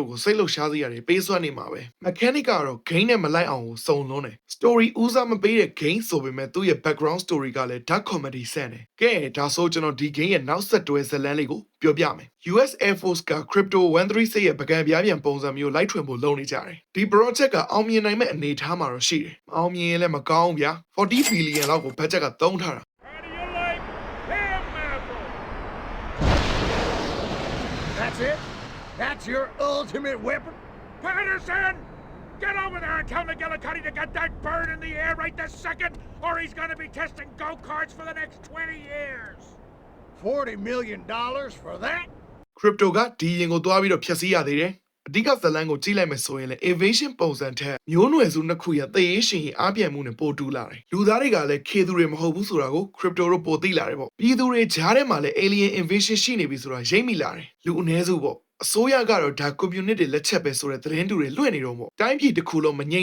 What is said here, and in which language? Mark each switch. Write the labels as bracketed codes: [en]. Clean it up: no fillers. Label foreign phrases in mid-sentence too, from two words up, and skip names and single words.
[my] ကိုစိတ်လှုပ်ရှားစေရတယ်ပေးစွမ်းနေမှာပဲ mechanic ကတော့ game နဲ့မလိုက်အောင်ကိုစုံလွန်းတယ် story ဦးစားမပေးတဲ့ game ဆိုပေမဲ့သူ့ရဲ့ [en] background story [my] ကလည်း [en] dark comedy [my] ဆန်တယ်ကဲဒါဆိုကျွန်တော်ဒီ game ရဲ့နောက်ဆက်တွဲဇာတ်လမ်းလေးကိုပြောပြမယ် US Air Force က Crypto 136ရဲ့ပကံပြားပြန်ပုံစံမျိုးလိုက်ထွင်ဖို့လုပ်နေကြတယ်ဒီ project ကအောင်မြင်နိုင်မဲ့အနေအထားမှာတော့ရှိတယ်မအောင်မြင်ရင်လည်းမကောင်းဘူးဗျာ40 billion လောက်ကို budget ကသုံးထားတာ [en] That's it? That's your ultimate weapon? Patterson! Get over there and tell McGillicuddy to get that bird in the air right this second, or he's going to be testing go-karts for the next 20 years! $40 million for that? [my] Crypto ကဒီရင်ကိုတွားပြီးတော့ဖြည့်ဆည်းရသေးတယ်အဓိကဇာတ်လမ်းကိုကြည့်လိုက်မယ်ဆိုရင်လည်း aviation ပုံစံထက်မျိုးနွယ်စုနှစ်ခုရဲ့သေရေးရှင်အားပြိုင်မှုနဲ့ပိုတူလာတယ်လူသားတွေကလည်းခေသူတွေမဟုတ်ဘူးဆိုတာကို crypto တို့ပိုသိလာတယ်ပေါ့ပြည်သူ တွေကြားထဲမှာလည်း [en] alien invasion [my] ရှိနေပြီဆိုတာရိပ်မိလာတယ်လူအ ਨੇ စုပေါ့အစိုးရကတော့ဒါ community တွေလက်ချက်ပဲဆိုတဲ့သတင်းတူတွေလွှင့်နေတော့မို့တိုင်းပြည်တစ်ခုလုံးမငြိ